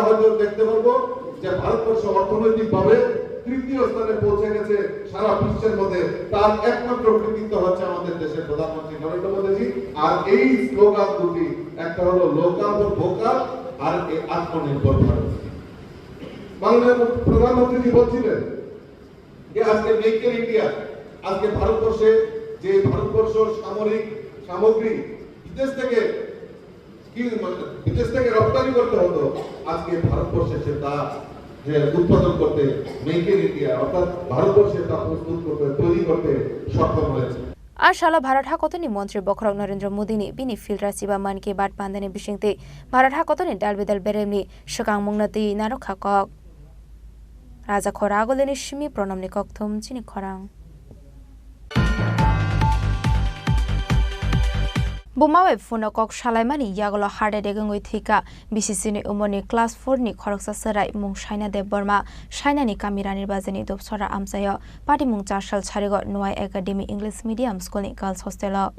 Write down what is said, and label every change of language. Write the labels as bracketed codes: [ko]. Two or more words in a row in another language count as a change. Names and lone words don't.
[bn] হয়তো দেখতে পারবো যে ভারতবর্ষ অর্থনৈতিকভাবে তৃতীয় স্থানে পৌঁছে গেছে সারা বিশ্বের মধ্যে তার একমাত্র কৃতিত্ব হচ্ছে আমাদের দেশের প্রধানমন্ত্রী নরেন্দ্র মোদীজি আর এই স্লোগান দুটি একটা হলো [en] local for vocal [bn] আর আত্মনির্ভর ভারত মাননীয় প্রধানমন্ত্রীজি বলছিলেন যে আজকে [en] make in India [bn] আজকে ভারতবর্ষে যে ভারতবর্ষ সামরিক সামগ্রী বিদেশ থেকে রপ্তানি করতে হতো আজকে ভারতবর্ষে সেটা যে উৎপাদন করতে [en] make in India [bn] অর্থাৎ ভারতবর্ষে তা প্রস্তুত করতে তৈরি করতে সক্ষম হয়েছে [trp] Ashala Bharat Hakotoni Montri Bokrok Narendra Modini Bini Field Rasiba Manki Bat Pandani Bishingte Bharat Hakotoni Dalbidal Beremni Shakang Mungnati Narokakok Raja Khoragoleni Shimi Pronomni Kokthum Chini Khorang Bumawe Funokok Shalaimani Yagolo Hade Degungui Thika BCCni Umoni Class 4 ni Khoroksa Sarai Mung Shaina de Burma Shaina ni Kamirani Bazani Dopsora Amsayo Pati Mung Chashal Charigo Noai Academy English Medium School ni Girls Hostel